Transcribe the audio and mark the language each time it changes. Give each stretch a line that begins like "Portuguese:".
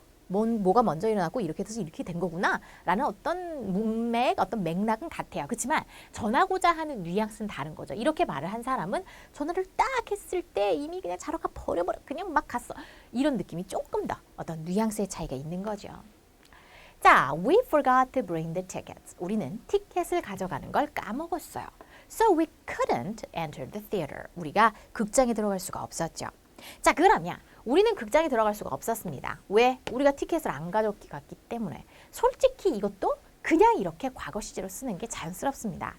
Korean: 뭐가 먼저 일어났고 이렇게 해서 이렇게 된 거구나 라는 어떤 문맥, 어떤 맥락은 같아요. 그렇지만 전하고자 하는 뉘앙스는 다른 거죠. 이렇게 말을 한 사람은 전화를 딱 했을 때 이미 그냥 자러 가 버려버려 그냥 막 갔어. 이런 느낌이 조금 더 어떤 뉘앙스의 차이가 있는 거죠.
English: 자, we forgot to bring the tickets.
Korean: 우리는 티켓을 가져가는 걸 까먹었어요.
English: So we couldn't enter the theater.
Korean: 우리가 극장에 들어갈 수가 없었죠. 자, 그러면 우리는 극장에 들어갈 수가 없었습니다. 왜? 우리가 티켓을 안 가져갔기 때문에. 솔직히 이것도 그냥 이렇게 과거 시제로 쓰는 게 자연스럽습니다.